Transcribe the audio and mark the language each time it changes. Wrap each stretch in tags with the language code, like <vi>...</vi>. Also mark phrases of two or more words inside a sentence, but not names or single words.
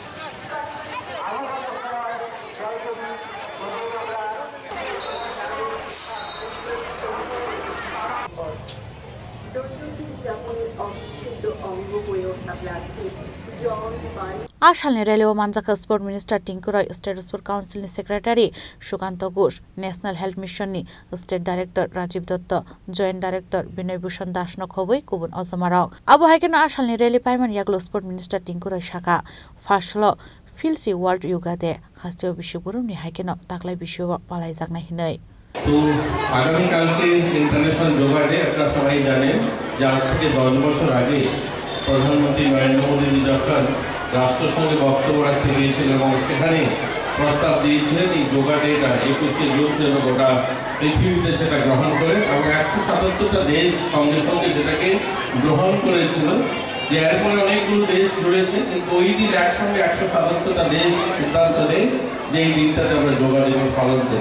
<trp>Ashalni rally o manjaka</trp> <en>Sport Minister</en> <trp>Tinku Roy, State Sport Council ni Secretary Shukanto Ghosh, National Health Mission ni State Director Rajiv Datta,</trp> <en>Joint Director</en> <trp>Binoy Bhushan Das no khoboi kubun ozamarok. Abo haikeno Ashalni rally paiman yaglo</trp> <en>Sport Minister</en> <trp>Tinku Roy shaka fashlo Filsi World Yoga Day hasteo bishyoburum ni haikeno taklai bishyo palai jakna hinai.</trp> <bn>তো আগামী কালকে ইন্টারন্যাশনাল যোগা ডে আপনারা সবাই জানেন যে আজ থেকে 10 বছর আগে প্রধানমন্ত্রী নরেন্দ্র মোদী যখন রাষ্ট্রসংঘে বক্তব্য রাখতে গিয়েছিলেন এবং সেখানে প্রস্তাব দিয়েছিলেন এই যোগা ডেটা 21শে জুন যেন গোটা পৃথিবীতে সেটা গ্রহণ করে এবং 177টা দেশ সঙ্গে সঙ্গে সেটাকে গ্রহণ করেছিল যে এরপরে অনেকগুলো দেশ জুড়েছে কিন্তু ওই দিন একসঙ্গে 177টা দেশ সিদ্ধান্ত নেয় যে এই দিনটাতে আমরা যোগা দিবস পালন করব।</bn>